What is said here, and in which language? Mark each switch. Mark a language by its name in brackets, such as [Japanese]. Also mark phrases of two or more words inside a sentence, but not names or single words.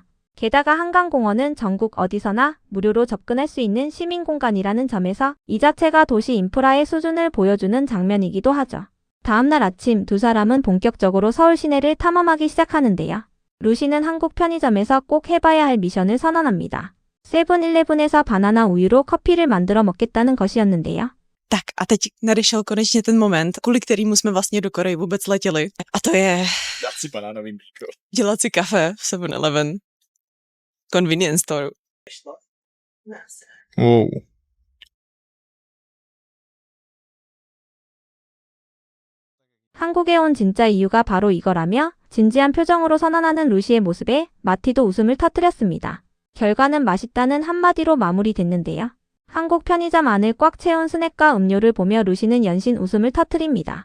[Korean] 게다가 한강공원은 전국 어디서나 무료로 접근할 수 있는 시민공간이라는 점에서 이 자체가 도시 인프라의 수준을 보여주는 장면이기도 하죠. 다음날 아침 두 사람은 본격적으로 서울 시내를 탐험하기 시작하는데요. 루시는 한국 편의점에서 꼭 해봐야 할 미션을 선언합니다. 세븐일레븐에서 바나나 우유로 커피를 만들어 먹겠다는 것이었는데요. [Czech] Tak a teď nadešel konečně ten moment, kvůli kterému jsme vlastně do Koreji vůbec letěli. A to je Dát si banánový mlíko. dělat si kafe v 7-Eleven. [English] Convenience store. Wow. [Korean] 한국에 온 진짜 이유가 바로 이거라며 진지한 표정으로 선언하는 루시의 모습에 마티도 웃음을 터뜨렸습니다. 결과는 맛있다는 한마디로 마무리됐는데요. 한국 편의점 안을 꽉 채운 스낵과 음료를 보며 루시는 연신 웃음을 터뜨립니다.